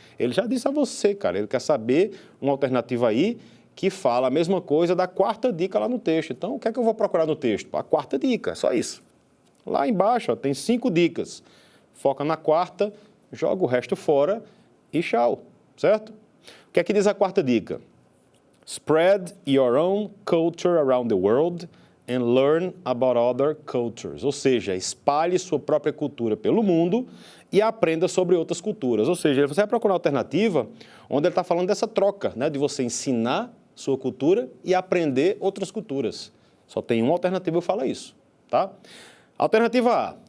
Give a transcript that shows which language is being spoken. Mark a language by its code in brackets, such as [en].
[pt] Ele já disse a você, cara, ele quer saber uma alternativa aí que fala a mesma coisa da quarta dica lá no texto. Então, o que é que eu vou procurar no texto? A quarta dica, só isso. Lá embaixo, ó, tem 5 dicas. Foca na quarta, joga o resto fora e tchau, certo? O que é que diz a quarta dica? [en] Spread your own culture around the world and learn about other cultures. [pt] Ou seja, espalhe sua própria cultura pelo mundo e aprenda sobre outras culturas. Ou seja, você vai procurar uma alternativa onde ele está falando dessa troca, né? De você ensinar sua cultura e aprender outras culturas. Só tem uma alternativa que fala isso, tá? Alternativa A.